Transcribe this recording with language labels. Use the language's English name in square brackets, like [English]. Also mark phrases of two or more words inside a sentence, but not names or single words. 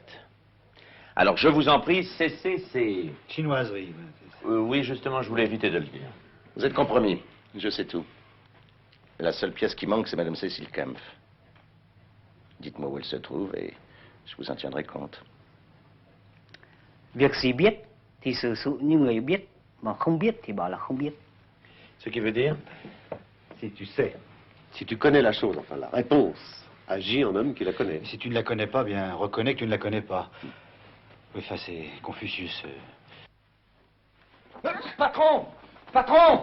[French] Alors, je vous en prie, cessez ces... Chinoiseries. Oui, justement, je voulais éviter de le dire. Vous êtes compromis. Je sais tout. La seule pièce qui manque, c'est Madame Cécile Kempf. Dites-moi où elle se trouve et je vous en tiendrai compte. [Vietnamese] Việc gì biết thì xử sự như người biết, mà không biết thì bảo là không biết. [French] Ce qui veut dire? Si tu sais, si tu connais la chose, enfin la réponse, agis en homme qui la connaît. Si tu ne la connais pas, bien, reconnais que tu ne la connais pas. Oui, enfin, c'est Confucius. Patron! Patron!